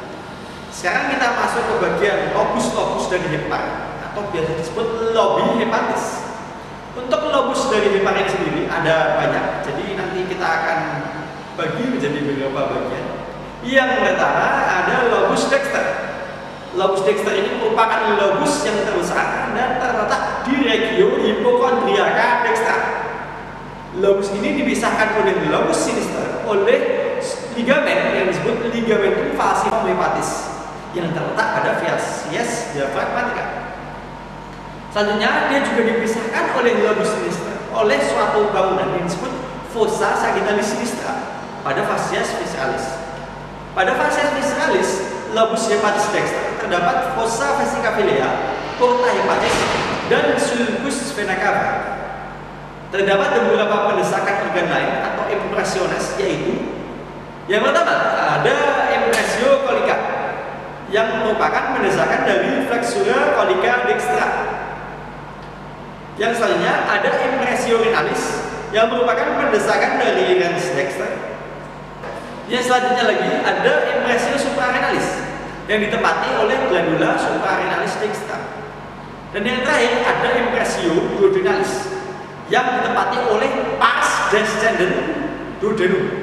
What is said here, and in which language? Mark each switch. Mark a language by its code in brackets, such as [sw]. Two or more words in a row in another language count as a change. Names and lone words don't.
[id] Sekarang kita masuk ke bagian lobus-lobus dari hepar atau biasa disebut [la] lobi hepatis. [id] Untuk lobus dari hepar ini sendiri ada banyak, jadi nanti kita akan bagi menjadi beberapa bagian. Yang pertama ada [la] lobus dexter. Lobus dexter [id] ini merupakan lobus yang terbesar dan terletak di [la] regio hipokondriaca dextra. [id] Lobus ini dipisahkan oleh [la] lobus sinister [id] oleh ligamen yang disebut [la] ligamentum falciform hepatis [id] yang terletak pada [la] fascias diafragmatica. [id] Selanjutnya dia juga dipisahkan oleh [la] lobus sinister [id] oleh suatu bangunan yang disebut [la] fossa sagittalis sinistra [id] pada [la] fascias visceralis. [id] Pada [la] fascias visceralis, lobus hepatis dexter [id] terdapat [la] fossa vesicavelea, porta hepatis, [id] dan [la] sulcus vena cava. [id] Terdapat beberapa pendesakan organ lain atau impressiones, yaitu yang pertama ada [la] impressio colica [id] yang merupakan pendesakan dari [la] flexura colica dextra. [id] Yang selanjutnya ada [la] impressio renalis [id] yang merupakan pendesakan dari [la] rens dexter. [id] Yang selanjutnya lagi ada [la] impressio suprarenalis [id] yang ditempati oleh [la] glandula suprarenalis dextra. [id] Dan yang terakhir ada [la] impressio duodenalis [id] yang ditempati oleh [la] pars descendens duodenum.